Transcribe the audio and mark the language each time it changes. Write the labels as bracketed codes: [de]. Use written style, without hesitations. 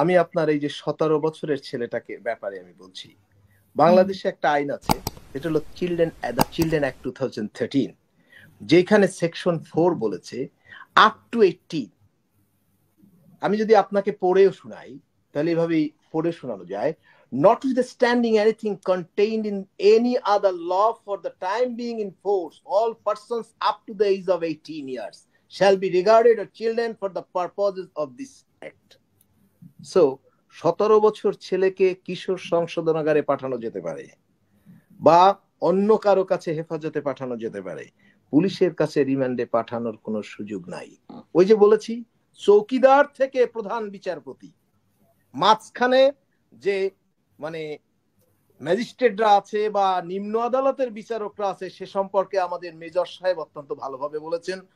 [bn] আমি আপনার এই যে 17 বছরের ছেলেটাকে ব্যাপারে আমি বলছি, বাংলাদেশে একটা আইন আছে, এটা হলো চিলড্রেন অ্যাক্ট 2013, যেখানে সেকশন 4 বলেছে [en] Up to 18। [bn] আমি যদি আপনাকে পড়েও শোনাই তাহলে এভাবেই পড়ে শোনানো যায়। [en] Notwithstanding anything contained in any other law for the time being in force, all persons up to the age of 18 years shall be regarded as children for the purposes of this act. [bn] So 17 বছর ছেলেকে কিশোর সংশোধনাগারে পাঠানো যেতে পারে, বা অন্য কারো কাছে হেফাজতে পাঠানো যেতে পারে, পুলিশের কাছে রিমান্ডে পাঠানোর কোনো সুযোগ নাই। ওই যে বলেছি, চৌকিদার থেকে প্রধান বিচারপতি, মাঝখানে যে মানে ম্যাজিস্ট্রেটরা আছে বা নিম্ন আদালতের বিচারকরা আছে, সে সম্পর্কে আমাদের মেজর সাহেব অত্যন্ত ভালোভাবে বলেছেন।